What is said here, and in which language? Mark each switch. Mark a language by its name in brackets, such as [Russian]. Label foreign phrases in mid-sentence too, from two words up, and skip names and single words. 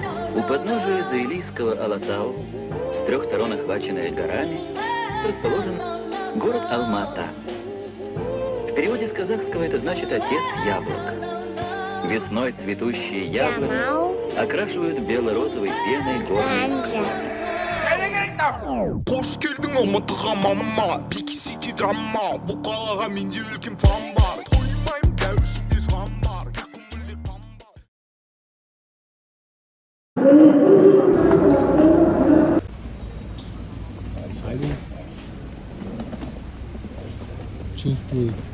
[Russian] У подножия Заилийского Алатау, с трех сторон охваченная горами, расположен город Алма-Ата. В переводе с казахского это значит «отец яблок». Весной цветущие яблони окрашивают бело-розовой пеной горные склоны. [Kazakh] Қош келдің Алматыға мама, [English] big city drama, [Kazakh] бұл қалаға менде үлкен план бар. Тоймаймын дәуісінде жан бар, көңілде қан бар. [Russian] Чувствую.